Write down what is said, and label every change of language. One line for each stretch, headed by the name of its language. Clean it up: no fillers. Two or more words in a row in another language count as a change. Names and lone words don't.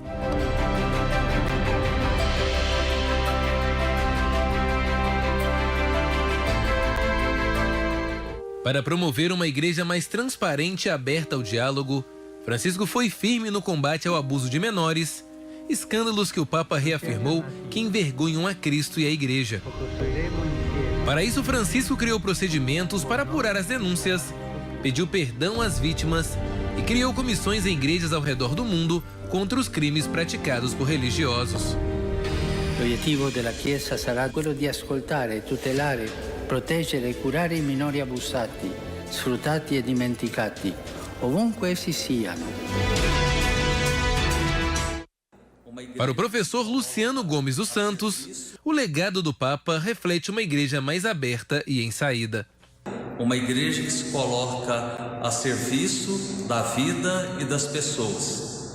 Portuguese: Para promover uma igreja mais transparente e aberta ao diálogo, Francisco foi firme no combate ao abuso de menores, escândalos que o Papa reafirmou que envergonham a Cristo e a Igreja. Para isso, Francisco criou procedimentos para apurar as denúncias, pediu perdão às vítimas e criou comissões em igrejas ao redor do mundo contra os crimes praticados por religiosos.
Italian: L'obiettivo della Chiesa sarà quello di ascoltare, tutelare, proteggere e curare i minori abusati, sfruttati e dimenticati, ovunque essi siano.
Portuguese: Para o professor Luciano Gomes dos Santos, o legado do Papa reflete uma igreja mais aberta e em saída. Uma igreja que se coloca a serviço da vida e das pessoas.